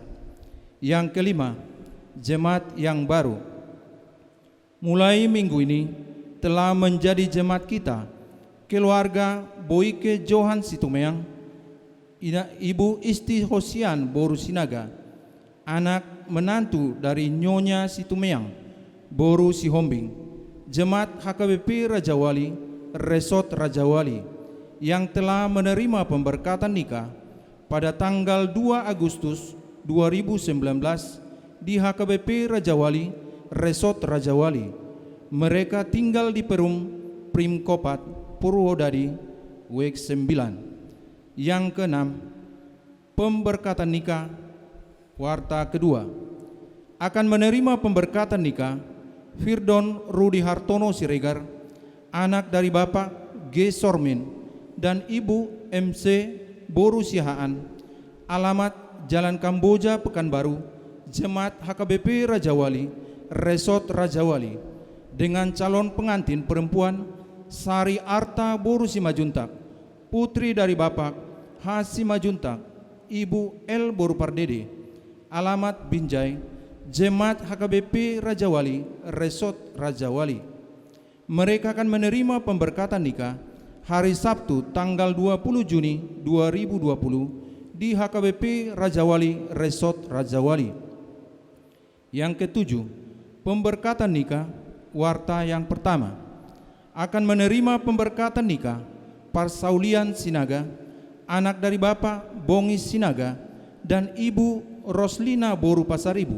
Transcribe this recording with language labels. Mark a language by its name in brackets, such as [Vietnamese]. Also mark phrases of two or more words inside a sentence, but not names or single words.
[Indonesian] Yang kelima, jemaat yang baru. Mulai minggu ini telah menjadi jemaat kita keluarga Boike Johan Situmeang, Ibu Isti Hosian Boru Sinaga, anak menantu dari Nyonya Situmeang Boru Sihombing, jemaat HKBP Rajawali Resort Rajawali yang telah menerima pemberkatan nikah pada tanggal 2 Agustus 2019 di HKBP Rajawali Resort Rajawali. Mereka tinggal di Perum Primkopat Purwodadi, WEG 9. Yang keenam, pemberkatan nikah. Warta kedua, akan menerima pemberkatan nikah Firdon Rudi Hartono Siregar, anak dari Bapak G. Sormin dan Ibu MC Boru Sihaan. Alamat Jalan Kamboja Pekanbaru, Jemaat HKBP Rajawali Resort Rajawali, dengan calon pengantin perempuan Sari Arta Boru Simajuntak, putri dari Bapak H. Simajuntak, Ibu L. Boru Pardede. Alamat Binjai, Jemaat HKBP Rajawali Resort Rajawali. Mereka akan menerima pemberkatan nikah hari Sabtu tanggal 20 Juni 2020 di HKBP Rajawali Resort Rajawali. Yang ketujuh, pemberkatan nikah. Warta yang pertama, akan menerima pemberkatan nikah Parsaulian Sinaga, anak dari Bapak Bongi Sinaga dan Ibu Roslina Boru Pasaribu.